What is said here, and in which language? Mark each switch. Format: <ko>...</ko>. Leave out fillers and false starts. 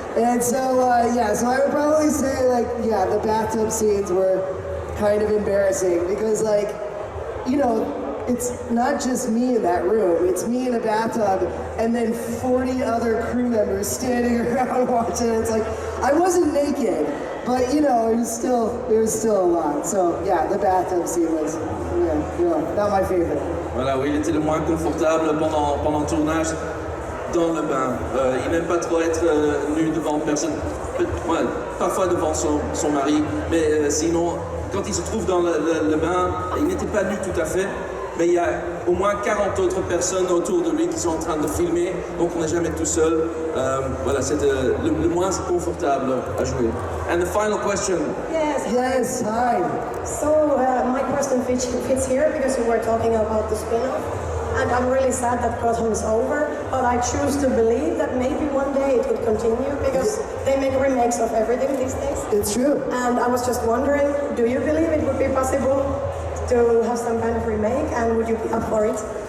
<en>And so, yeah, so I would probably say, like, yeah, the bathtub scenes were kind of embarrassing because, like, you know, it's not just me in that room, it's me in a bathtub and then 40 other crew members standing around watching. It's like, I wasn't naked, but you know, it was still a lot. So yeah, the bathtub scene was, not my favorite.</en> <fr>Voilà, oui, il était le moins confortable pendant le tournage dans le bain. Il n'aime pas trop être nu devant personne, ouais, parfois devant son mari, mais sinon, quand il se trouve dans le bain, il n'était pas nu tout à fait, mais il y a au moins 40 autres personnes autour de lui qui sont en train de filmer, donc on n'est jamais tout seul. Voilà, c'est le moins confortable à jouer.</fr> <en>And the final question. Yes, hi. So my question fits here because we were talking about the spin-off, and I'm really sad that Gotham is over, but I choose to believe that maybe one day it would continue because they make remakes of everything these days. It's true. And I was just wondering, do you believe it would be possible to have some kind of remake, and would you be up for it?</en>